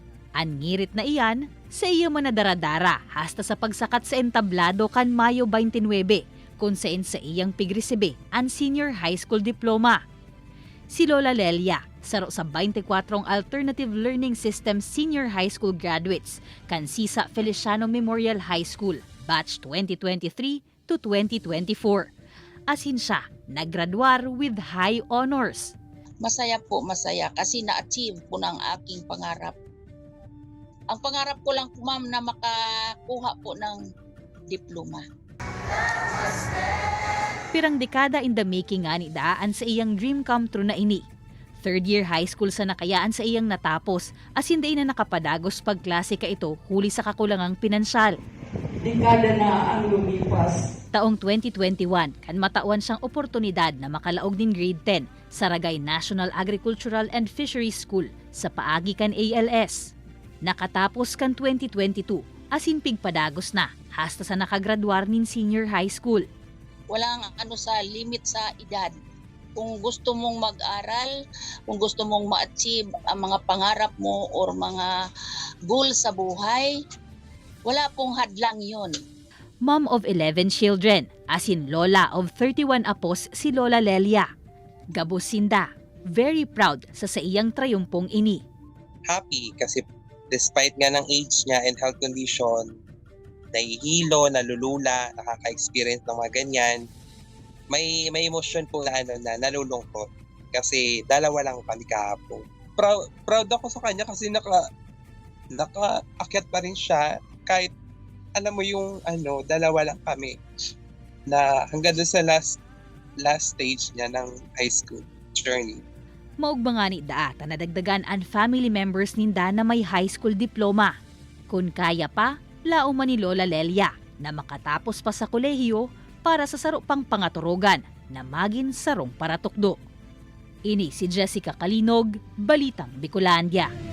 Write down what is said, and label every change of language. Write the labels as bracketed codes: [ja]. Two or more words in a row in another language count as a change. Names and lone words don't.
[bik] Ang ngirit na iyan, sa iya manadaradara hasta sa pagsakat sa entablado kan Mayo 29, kung saan sa iyang pigresibe ang senior high school diploma. Si Lola Lelia, saro sa 24 Alternative Learning System senior high school graduates kan Sisa Feliciano Memorial High School, batch 2023 to 2024. Asin siya, naggraduar [en] with high honors. [tl] Masaya kasi na-achieve ko ng aking pangarap. Ang pangarap ko lang po, ma'am, na makakuha po ng diploma. [bik] Pirang dekada [en] in the making [bik] nga ni daan sa iyang [en] dream come true [bik] na ini. [en] Third year high school [bik] sa nakayaan sa iyang natapos, as hindi na nakapadagos pagklase ka ito huli sa kakulangang pinansyal. [tl] Dekada na ang lumipas. [bik] Taong 2021, kan matawan siyang oportunidad na makalaog din grade 10 sa Ragay National Agricultural and Fisheries School sa paagi kan ALS. Nakatapos kan 2022, asin pigpadagos na hasta sa nakagraduar nin senior high school. [tl] Walang sa limit sa edad. Kung gusto mong mag-aral, kung gusto mong ma-achieve ang mga pangarap mo or mga goal sa buhay, wala pong hadlang yon. [en] Mom of 11 children, [bik] asin lola of 31 apos si Lola Lelia. Gabusinda, [en] very proud [bik] sa iyang trayumpong ini. [tl] Happy kasi despite nga ng age niya [en] and health condition, [tl] nahihilo, nalulula, nakaka-experience ng mga ganyan. May emosyon po na na nalulungkot kasi dalawa lang kami kahapon. Proud ako sa kanya kasi nakaakyat pa rin siya kahit alam mo yung dalawa lang kami na hanggang doon sa [en] last stage [tl] niya ng [en] high school journey. [bik] Maugba nga ni Daat na nadagdagan ang [en] family members [bik] ninda na may high school diploma. Kung kaya pa, lauman ni Lola Lelia na makatapos pa sa kolehiyo para sa saro pang pangaturugan na maging sarong paratukdo. Ini si Jessica Kalinog, Balitang Bicolandia.